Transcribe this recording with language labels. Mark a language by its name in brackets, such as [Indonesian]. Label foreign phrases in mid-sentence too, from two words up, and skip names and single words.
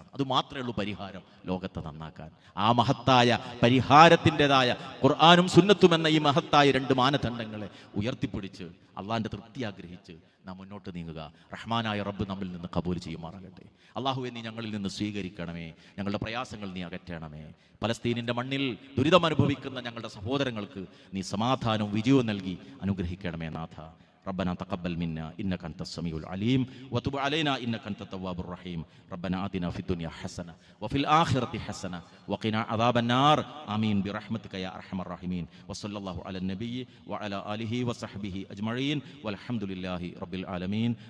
[Malayalam] അത് മാത്രമേ ഉള്ളൂ പരിഹാരം ലോകത്തെ നന്നാക്കാൻ. ആ മഹത്തായ പരിഹാരത്തിൻ്റെതായ ഖുർആനും സുന്നത്തും എന്ന ഈ മഹത്തായ രണ്ട് മാനദണ്ഡങ്ങളെ ഉയർത്തിപ്പിടിച്ച് അള്ളാഹിൻ്റെ തൃപ്തി ആഗ്രഹിച്ച് നാം മുന്നോട്ട് നീങ്ങുക. റഹ്മാനായ റബ്ബ് നമ്മിൽ നിന്ന് കബൂൽ ചെയ്യുമാറാകട്ടെ. അള്ളാഹുവെ, നീ ഞങ്ങളിൽ നിന്ന് സ്വീകരിക്കണമേ. ഞങ്ങളുടെ പ്രയാസങ്ങൾ നീ അകറ്റണമേ. പലസ്തീനിൻ്റെ മണ്ണിൽ ദുരിതം അനുഭവിക്കുന്ന ഞങ്ങളുടെ സഹോദരങ്ങൾക്ക് നീ സമാധാനവും വിജയവും നൽകി അനുഗ്രഹിക്കണമേ നാഥ. [Arabic] ربنا تقبل منا إنك أنت السميع العليم وتب علينا إنك أنت التواب الرحيم. ربنا آتنا في الدنيا حسنة وفي الآخرة حسنة وقنا عذاب النار. آمين برحمتك يا أرحم الراحمين. وصلى الله على النبي وعلى آله وصحبه أجمعين والحمد لله رب العالمين.